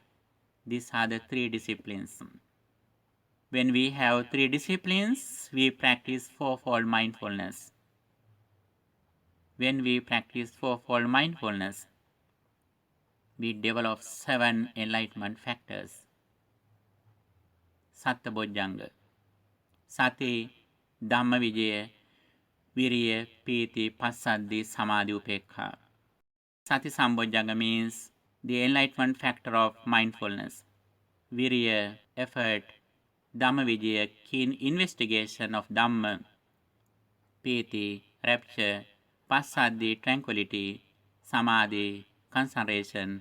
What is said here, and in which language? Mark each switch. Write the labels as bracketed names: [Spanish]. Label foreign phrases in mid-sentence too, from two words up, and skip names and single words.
[English] These are the three disciplines. When we have three disciplines, we practice fourfold mindfulness. When we practice fourfold mindfulness, we develop 7 enlightenment factors. [Pali] Sattabojjhanga. Sati, Dhamma Vijaya, Viriya, Piti, Passaddhi, Samadhi, Upekha. Sati Sambojjhanga [English] means the enlightenment factor of mindfulness. Viriya, effort. [Pali] Dhamma Vijaya, [English] keen investigation of Dhamma. Piti, rapture. Passaddhi, tranquility. Samadhi, concentration.